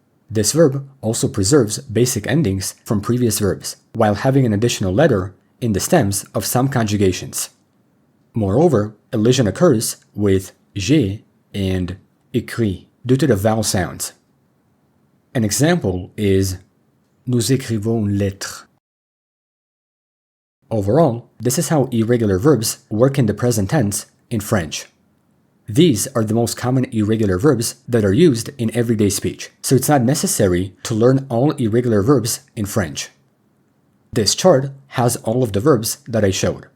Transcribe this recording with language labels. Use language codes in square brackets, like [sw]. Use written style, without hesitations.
[en] This verb also preserves basic endings from previous verbs, while having an additional letter in the stems of some conjugations. Moreover, elision occurs with j'ai and écrit due to the vowel sounds. An example is [fr] nous écrivons une lettre. [en] Overall, this is how irregular verbs work in the present tense in French. These are the most common irregular verbs that are used in everyday speech, so it's not necessary to learn all irregular verbs in French. This chart has all of the verbs that I showed,